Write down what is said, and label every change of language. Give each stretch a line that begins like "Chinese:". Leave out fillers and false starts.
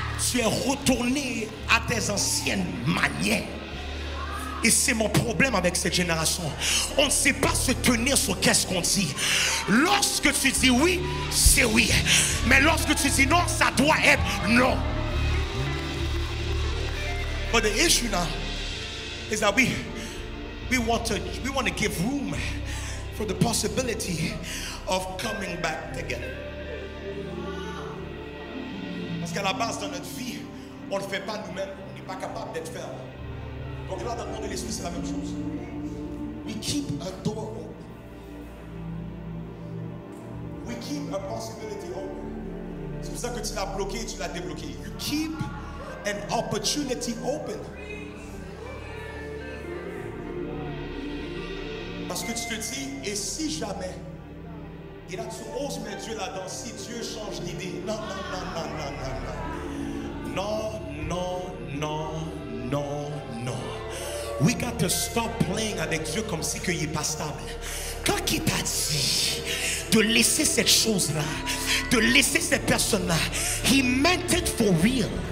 French: tu es retourné à tes anciennes manières. Et c'est mon problème avec cette génération. On ne sait pas se tenir sur qu'est-ce qu'on dit. Lorsque tu dis oui, c'est oui. Mais lorsque tu dis non, ça doit être non.
English: But the issue now is that we want to give room for the possibility of coming back together.
French: Parce qu'à la base, dans notre vie, on ne le fait pas nous-mêmes. On n'est pas capable d'être ferme. Donc là, dans le monde de l'esprit, c'est la même chose.
English: We keep a door open. We keep a possibility open.
French: C'est pour ça que tu l'as bloqué et tu l'as débloqué.
English: You keep an opportunity open.
French: Parce que tu te dis, et si jamais, et là tu oses mettre Dieu là-dedans, si Dieu change d'idée. Non, non, non, non, non, non. Non, non, non, non, non.
English: We got to stop playing
French: avec Dieu comme si qu'il n'est pas stable. Quand il t'a dit de laisser cette chose-là, de laisser cette personne-là,
English: he meant it for real.